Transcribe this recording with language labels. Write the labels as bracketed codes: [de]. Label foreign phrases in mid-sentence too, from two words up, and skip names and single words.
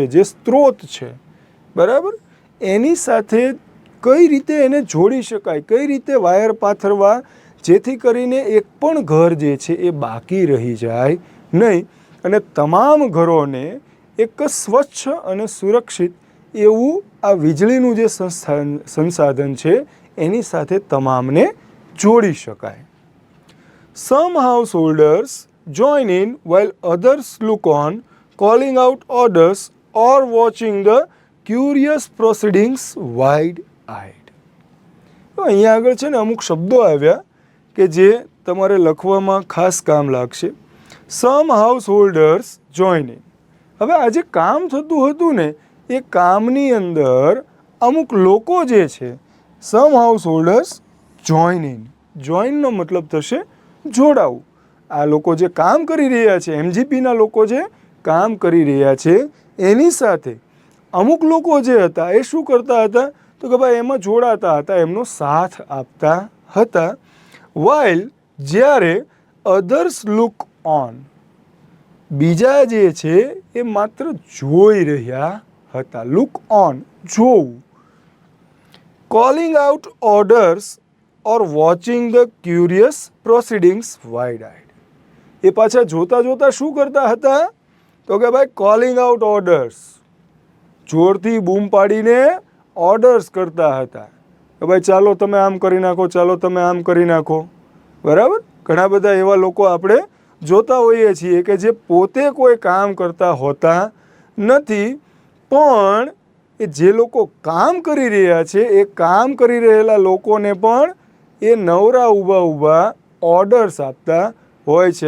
[gu] જે સ્ત્રોત છે, બરાબર, એની સાથે કઈ રીતે એને જોડી શકાય, કઈ રીતે વાયર પાથરવા જેથી કરીને એક પણ ઘર જે છે એ બાકી રહી જાય નહીં, અને તમામ ઘરોને એક સ્વચ્છ અને સુરક્ષિત એવું આ વીજળીનું જે સંસાધન છે એની સાથે તમામને જોડી શકાય. [en] Some householders join in while others look on, calling out orders or watching the curious proceedings wide-eyed. [gu] અહીંયા આગળ છે ને અમુક શબ્દો આવ્યા કે જે તમારે લખવામાં ખાસ કામ લાગશે. [en] Some householders join in. [gu] હવે આ જે કામ થતું હતું ને એ કામની અંદર અમુક લોકો જે છે, [en] some householders join in. [gu] જોઈનનો મતલબ થશે જોડાવું. આ લોકો જે કામ કરી રહ્યા છે, MGPના લોકો જે કામ કરી રહ્યા છે એની સાથે અમુક લોકો જે હતા એ શું કરતા હતા, તો કે ભાઈ એમાં જોડાતા હતા, એમનો સાથ આપતા હતા. [en] while, જ્યારે others look on, [gu] બીજા જે છે એ માત્ર જોઈ રહ્યા હતા. [en] look on, જોવું. calling out orders or watching the curious proceedings wide-eyed. [gu] એ પાછા જોતા જોતા શું કરતા હતા, તો કે ભાઈ [en] calling out orders, [gu] જોરથી બૂમ પાડીને ઓર્ડર્સ કરતા હતા કે ભાઈ ચાલો તમે આમ કરી નાખો, ચાલો તમે આમ કરી નાખો. બરાબર. ઘણા બધા એવા લોકો આપણે જોતા હોઈએ છીએ કે જે પોતે કોઈ કામ કરતા હોતા નથી, પણ એ જે લોકો કામ કરી રહ્યા છે એ કામ કરી રહેલા લોકોને પણ એ નવરા ઊભા ઓર્ડર્સ આપતા હોય છે.